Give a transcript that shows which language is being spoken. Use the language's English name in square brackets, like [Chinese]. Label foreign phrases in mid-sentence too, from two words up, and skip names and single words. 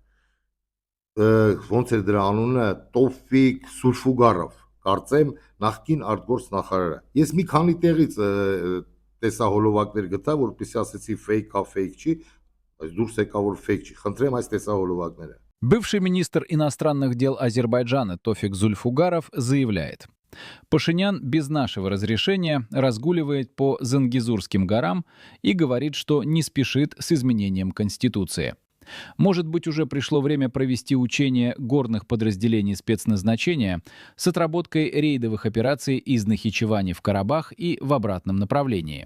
[Armenian] Ոնց էր դրա անունը Տոֆիկ Սուլֆուգարով, կարծեմ նախկին արտգործնախարարը։ Ես մի քանի տեղից տեսահոլովակներ գտա, որպեսզի ասեցի fake-ա, fake չի, բայց դուրս եկա որ fake չի։ Խնդրեմ այս տեսահոլովակները։ [Russian] Бывший министр иностранных дел Азербайджана Тофик Зульфугаров заявляет: Пашинян без нашего разрешения разгуливает по Зангезурским горам и говорит, что не спешит с изменением Конституции. Может быть, уже пришло время провести учения горных подразделений спецназначения с отработкой рейдовых операций из Нахичевани в Карабах и в обратном направлении.